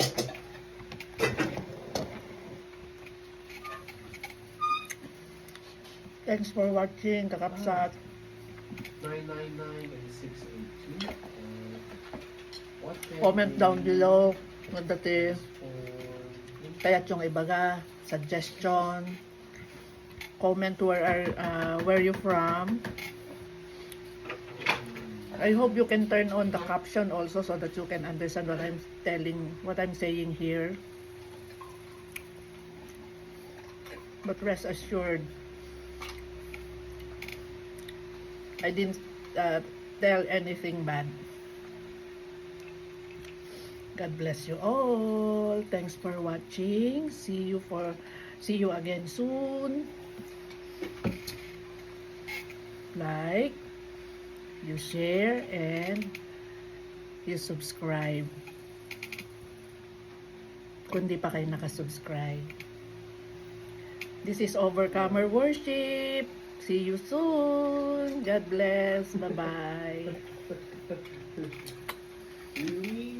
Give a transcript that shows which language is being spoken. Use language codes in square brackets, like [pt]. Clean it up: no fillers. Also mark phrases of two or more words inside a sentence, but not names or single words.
[en] Thanks for watching, kakapsat. 999 and 682. What can Comment we down below. Nga use dati, for [ilo] kayat yung ibaga, [en] suggestion. Comment where you from. I hope you can turn on the caption also so that you can understand what I'm saying here. But rest assured, I didn't tell anything bad. God bless you all. Thanks for watching. See you again soon. Like, you share, and you subscribe. [tl] Kung di pa kayo nakasubscribe. [en] This is Overcomer Worship. See you soon. God bless. Bye-bye. Really?